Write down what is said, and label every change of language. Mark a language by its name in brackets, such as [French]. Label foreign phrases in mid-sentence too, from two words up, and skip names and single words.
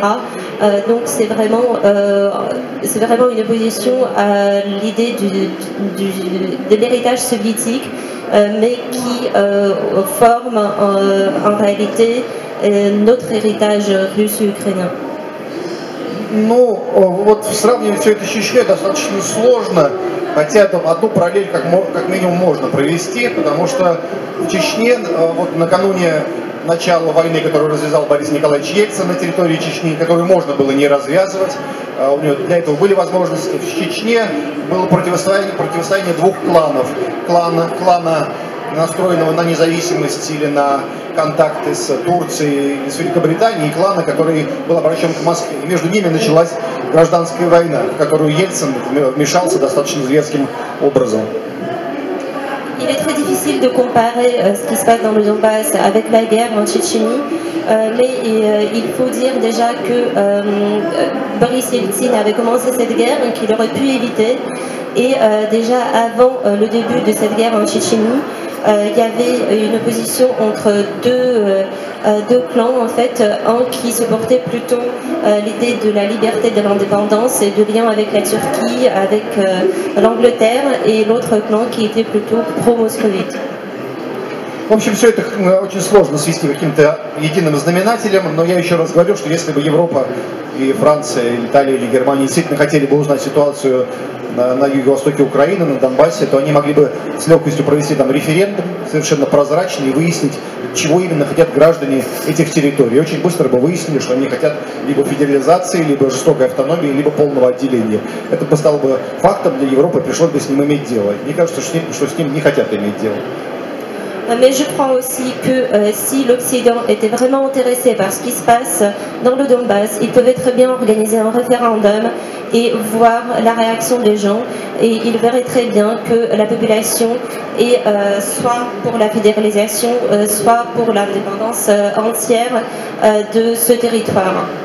[French] Donc c'est vraiment une opposition à l'idée de l'héritage soviétique, mais qui forme en réalité notre héritage russe et ukrainien. [Russian] Ну, вот сравнивать все это с Чечней достаточно сложно, хотя там одну параллель как минимум можно провести, потому что в Чечне вот накануне начала войны, которую развязал Борис Николаевич Ельцин на территории Чечни, которую можно было не развязывать, у него для этого были возможности. В Чечне было противостояние двух кланов. Клана, настроенного на независимость или на контакты с Турцией и с Великобританией, и клана, который был обращен к Москве. И между ними началась гражданская война, в которую Ельцин вмешался достаточно зверским образом. [French] Il est très difficile de comparer ce qui se passe dans le Donbass avec la guerre en Tchétchénie, mais il faut dire déjà que Boris Yeltsin avait commencé cette guerre et qu'il aurait pu éviter. Et déjà avant le début de cette guerre en Tchétchénie, il y avait une opposition entre deux clans en fait, un qui supportait plutôt l'idée de la liberté de l'indépendance et de lien avec la Turquie, avec l'Angleterre, et l'autre clan qui était plutôt pro-moscovite. [Russian] В общем, все это очень сложно свести каким-то единым знаменателем, но я еще раз говорю, что если бы Европа и Франция, и Италия или Германия действительно хотели бы узнать ситуацию на юго-востоке Украины, на Донбассе, то они могли бы с легкостью провести там референдум, совершенно прозрачный, и выяснить, чего именно хотят граждане этих территорий. И очень быстро бы выяснили, что они хотят либо федерализации, либо жестокой автономии, либо полного отделения. Это бы стало бы фактом для Европы, пришлось бы с ним иметь дело. Мне кажется, что с ним не хотят иметь дело. [French] Mais je crois aussi que si l'Occident était vraiment intéressé par ce qui se passe dans le Donbass, il pouvait très bien organiser un référendum et voir la réaction des gens. Et il verrait très bien que la population est soit pour la fédéralisation, soit pour l'indépendance entière de ce territoire.